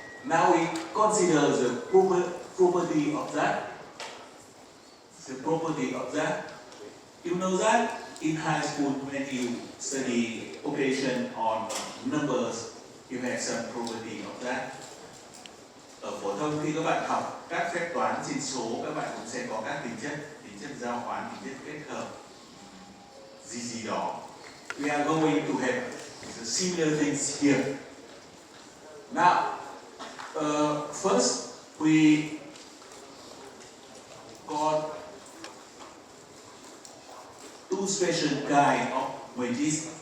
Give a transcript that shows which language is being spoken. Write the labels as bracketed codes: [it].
[en] Now we consider the property of that. The property of that. You know that in high school when you study operation on numbers, you have some property of that. [vi] Ở phổ thông khi các bạn học các phép toán sin số, các bạn cũng sẽ có các tính chất giao hoán, tính chất kết hợp gì đó. [en] We are going to have similar things here. Now, first we got two special kind of matrices.